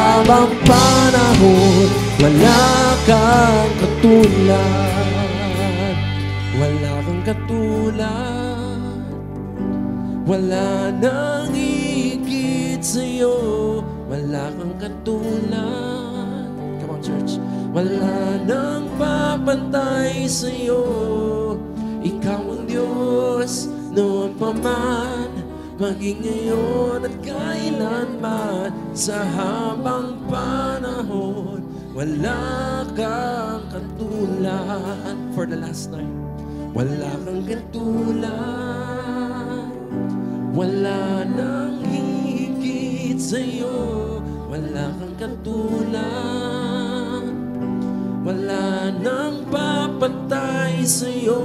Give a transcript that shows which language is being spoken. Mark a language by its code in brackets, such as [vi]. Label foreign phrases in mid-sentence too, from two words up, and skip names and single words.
[tl] habang panahon, wala kang katulad. Wala kang katulad. Wala nang higit sa'yo. Wala kang katulad. [en] Come on, church. [tl] Wala nang papantay sa'yo. Ikaw ang Diyos noon pa man, maging ngayon at kailanman. Sa habang panahon, wala kang katulad. [en] For the last time, [tl] wala kang katulad. Wala nang higit sa'yo. Wala kang katulad. Wala nang papantay sa'yo.